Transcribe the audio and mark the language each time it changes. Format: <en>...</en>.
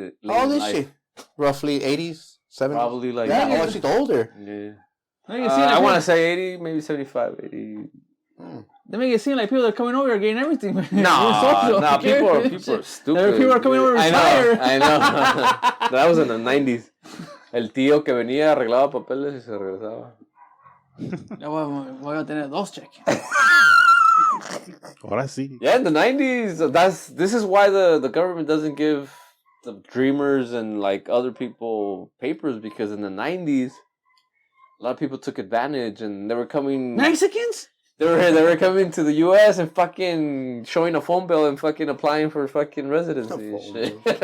<en>How old is she? Roughly 80s, 70s. Probably like Yeah, oh, she's older. Yeah. They make it seem like I want to people- say 80, maybe 75, 80. They make it seem like people that are coming over here getting everything. No, people are stupid. People are coming over to retire. I know. That was in the 90s.</en> <es>El tío que venía arreglaba papeles y se regresaba. Ya voy a tener dos cheques. Ahora sí.</es> <en>Yeah, in the 90s. This is why the government doesn't give the dreamers and like other people papers, because in the 90s, a lot of people took advantage and they were coming. Mexicans? They were coming to the U.S. and fucking showing a phone bill and fucking applying for fucking residency and shit.</en>